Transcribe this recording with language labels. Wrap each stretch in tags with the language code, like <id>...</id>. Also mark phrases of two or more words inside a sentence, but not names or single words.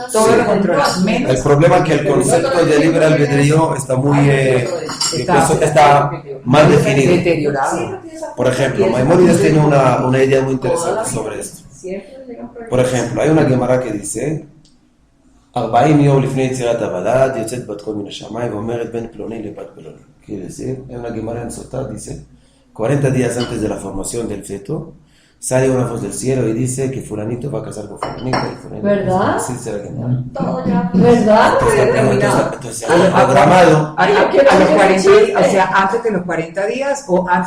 <es>Todo Sí, lo controla. El Menos problema es que el concepto de libre albedrío está muy está mal definido. deteriorado. Por ejemplo, Maimónides tiene una idea muy interesante sobre esto. Siempre llegan problemas. por ejemplo, hay una Gemara que dice</es> <he>40 יום לפני יצירת הוולד יוצאת בת קול מן השמיים ואומרת בין פלוני לבת פלוני.</he> <es>Quiere decir, hay una Gemara en Sotá, dice 40 días antes de la formación del feto sale una voz del cielo y dice que fulanito va a casar con fulanito y fulanito. ¿Verdad? Sí, será Gemara. Todo ya. ¿Verdad? Entonces, programado. A los 40, o sea, antes de los 40 días o antes</es>